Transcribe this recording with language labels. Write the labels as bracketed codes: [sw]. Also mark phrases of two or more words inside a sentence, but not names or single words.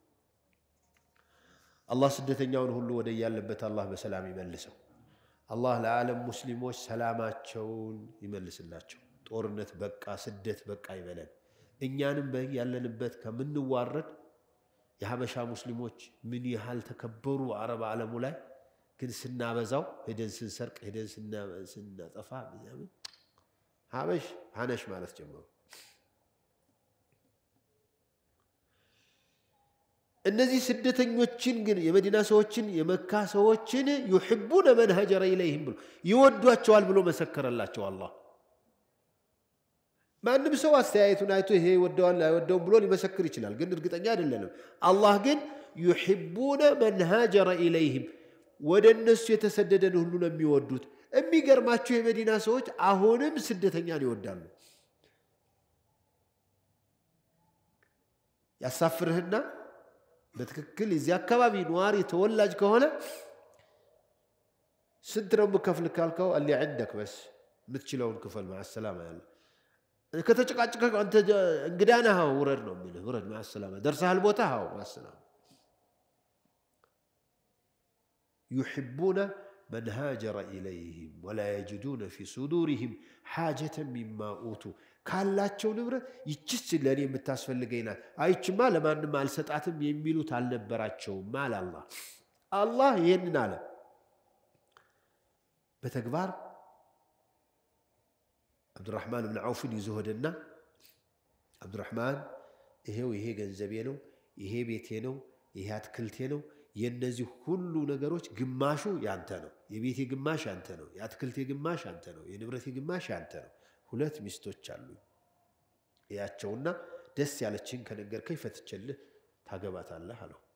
[am] አላህ ስደተኛውን ሁሉ ወደ ያለበት አላህ በሰላም ይመልሰው አላህ ለዓለም ሙስሊሞች ሰላማቸውን ይመልስላቸው ጦርነት በቃ ስደት በቃ ይበለን እኛንም ያለንበት ከምንዋረድ የሐበሻ ሙስሊሞች ምን ያህል ተከበሩ አረብ ዓለሙ ላይ ግን ስናበዛው ሄደን ስንሰርቅ ሄደን ስናጠፋ ምናምን ሐበሽ ሐነሽ ማለት ጀመሩ እነዚህ ስደተኞችን ግን የመዲና ሰዎችን የመካ ሰዎችን [ar] يحبون من هاجر إليهم [am] ብሎ ይወዷቸዋል ብሎ መሰከረላቸው አላህ ማንም ሰው አስተያየቱን አይቶ ይሄ ይወደዋል አይወደውም ብሎ ሊመሰክር ይችላል ግን እርግጠኛ አይደለም አላህ ግን [ar] يحبون من هاجر إليهم [am] ወደ እነሱ የተሰደደን ሁሉ ነው የሚወዱት የሚገርማቸው የመዲና ሰዎች አሁንም ስደተኛን ይወዳሉ ያሳፍርህና በትክክል እዚህ አካባቢ ነዋሪ ተወላጅ ከሆነ ስንት ነው መከፍል ካልከው አለ [ar] عندك بس [am] ምትችለውን ክፈል [ar] مع السلامه [am] ያለ ከተጨቃጨቀ አንተ እንግዳና ሃው ወረድ ነው የሚልህ ወረድ [ar] مع السلامه [am] ደርሰሃል ቦታ ሃው [ar] مع السلامه يحبون من هاجر إليهم ولا يجدون في صدورهم حاجة مما أوتوا [am] ካላቸው ንብረት ይችስ ለኔ የምታስፈልገኝና አይችማ ለማንም አልሰጣትም የሚሉት አልነበራቸው ማል አላህ ይሄንን አለ በተግባር አብዱራህማን ብን ዐውፍን ይዘውደና አብዱራህማን ይሄ ገንዘቤ ነው ይሄ ቤቴ ነው ይሄ አትክልቴ ነው የነዚህ ሁሉ ነገሮች ግማሹ ያንተ ነው የቤቴ ግማሽ ያንተ ነው የአትክልቴ ግማሽ ያንተ ነው የንብረቴ ግማሽ ያንተ ነው ሁለት ሚስቶች አሉ ያቸውና ደስ ያለችን ከነገርከኝ ፈትቸልህ ታገባታለህ አለው